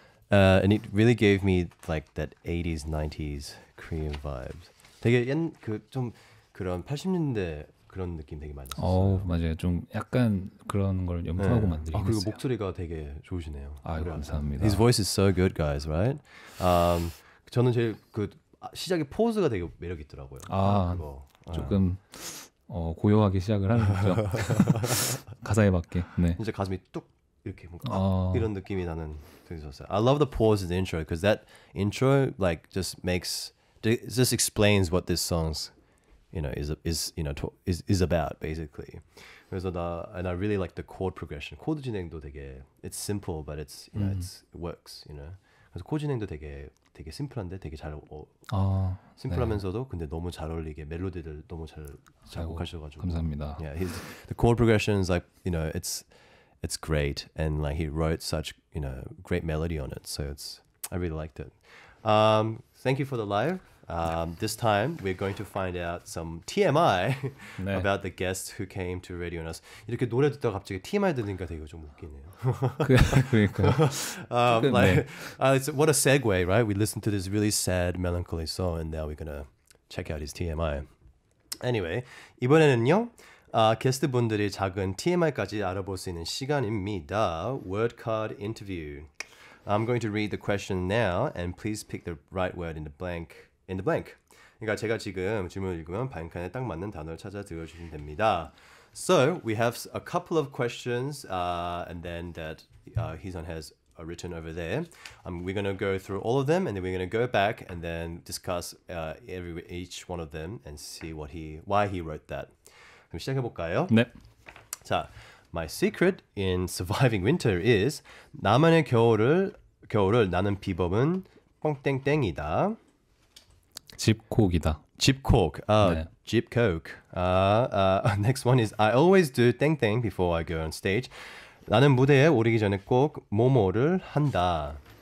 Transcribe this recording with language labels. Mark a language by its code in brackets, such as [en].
[en] And it really gave me like that 80s, 90s Korean vibes. [ko] 되게 좀 그런 80년대 그런 느낌 되게 많이 났어요. 맞아요. 좀 약간 그런 걸 염두하고 네. 만들긴 그리고 했어요. 목소리가 되게 좋으시네요. 감사합니다. [en] His voice is so good, guys, right? [ko] 저는 제일 시작의 포즈가 되게 매력 있더라고요. 그거. 조금 고요하게 시작을 하는 거죠. 가사에 맞게. 네. 진짜 가슴이 뚝 이렇게 뭔가 이런 느낌이 나는 되게 좋았어요. [en] I love the pause in the intro because that intro like just explains what this song's is about basically. [ko] 그래서 [en] and I really like the chord progression. [ko] 코드 진행도 되게 [en] it's simple but it works. [ko] 그래서 코드 진행도 되게 심플한데 되게 잘 심플하면서도 근데 너무 잘 어울리게 멜로디들 너무 잘 작곡하셔가지고. 감사합니다. [en] Yeah, the chord progression is like it's great and like he wrote such great melody on it. So I really liked it. Thank you for the live. This time we're going to find out some TMI [ko] 네. [en] about the guests who came to Radio Nas. [ko] 이렇게 노래 듣다가 갑자기 TMI 들으니까 되게 좀 웃기네요. 그러니까요. [en] What a segue, right? We listened to this really sad, melancholy song, and now we're gonna check out his TMI. Anyway, [ko] 이번에는요. 게스트분들이 작은 TMI까지 알아볼 수 있는 시간입니다. [en] Word card interview. I'm going to read the question now, and please pick the right word in the blank. [ko] 그러니까 제가 지금 질문을 읽으면 빈칸에 딱 맞는 단어를 찾아 들어주시면 됩니다. [en] So we have a couple of questions, and then that Heesun has written over there. We're going to go through all of them, and then we're going to go back and then discuss each one of them and see why he wrote that. [ko] 그럼 시작해 볼까요? 네. [en] 자, my secret in surviving winter is [ko] 나만의 겨울을 나는 비법은 뻥땡땡이다. 집콕이다. 집콕. 네. 집콕. [en] Next one is I always do 땡땡 before I go on stage. [ko] 나는 무대에 오르기 전에 꼭 뭐뭐를 한다.